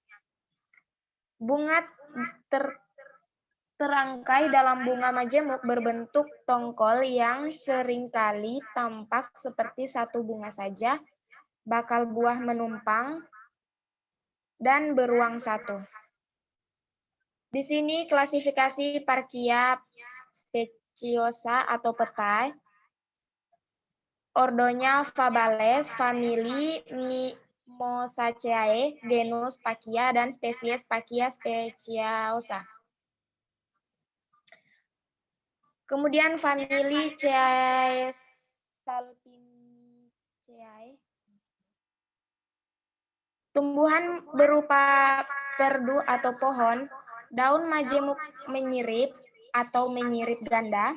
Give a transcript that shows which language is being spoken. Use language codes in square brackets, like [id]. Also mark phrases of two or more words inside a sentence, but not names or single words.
[id] Bunga terangkai dalam bunga majemuk berbentuk tongkol yang seringkali tampak seperti satu bunga saja, bakal buah menumpang, dan beruang satu. Di sini klasifikasi Parkia speciosa atau petai, ordonya Fabales, famili Mimosaceae, genus Parkia, dan spesies Parkia speciosa. Kemudian famili Caesalpiniceae. Tumbuhan berupa perdu atau pohon, daun majemuk menyirip atau menyirip ganda.